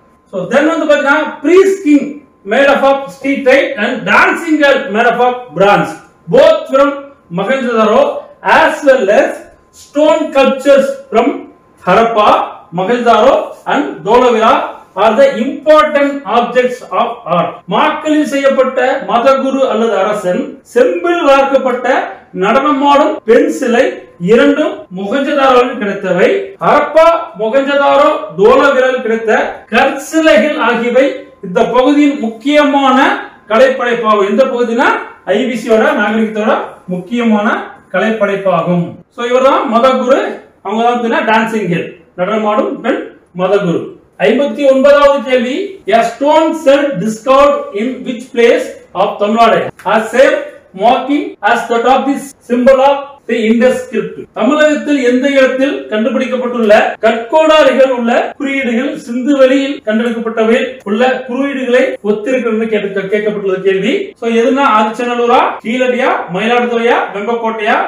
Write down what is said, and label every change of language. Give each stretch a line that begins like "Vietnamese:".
Tamil: So தென் வந்து பாத்தீங்கன்னா
English: priest king made up of streetite and dancing girl made up of bronze, both from Mohenjo-daro, as well as stone sculptures from Harappa, Mohenjo-daro and Dholavira are the important objects of art.
Tamil: மாக்கலில் செய்யப்பட்ட மதகுரு அல்லது அரசன், செம்பில் வளர்க்கப்பட்ட நடனமாடும் பெண் சிலை இரண்டும் மொஹஞ்சதாரோவில் கிடைத்தவை. ஹரப்பா, மொஹஞ்சதாரோ, தோலவீராவில் கிடைத்த கற்சிலைகள் ஆகியவை இந்த பகுதியின் முக்கியமான கலைப்படைப்பாகும். எந்த பகுதினா ஐபிசியோட நாகரிகத்தோட முக்கியமான கலைப்படைப்பாகும். சோ இவர்தான் மதகுரு, அவங்க தான் டான்சிங் கேர்ள். நடனமாடும் பெண் மதகுரு. 59வது கேள்வி,
English: a stone cell discovered in which place of Tamil Nadu has same marking as that of the symbol of the Indus script.
Tamil: தமிழகத்தில் எந்த இடத்தில் கண்டுபிடிக்கப்பட்டுள்ள கற்கோடாரிகள் உள்ள குறியீடுகள் சிந்து வெளியில் கண்டெடுக்கப்பட்டவை உள்ள குறியீடுகளை ஒத்திருக்கிறது கேட்கப்பட்டுள்ள கேள்வி. சோ எதுனா ஆதிச்சநல்லூரா, கீழடியா, மயிலாடுதுறையா, வெம்பக்கோட்டையா?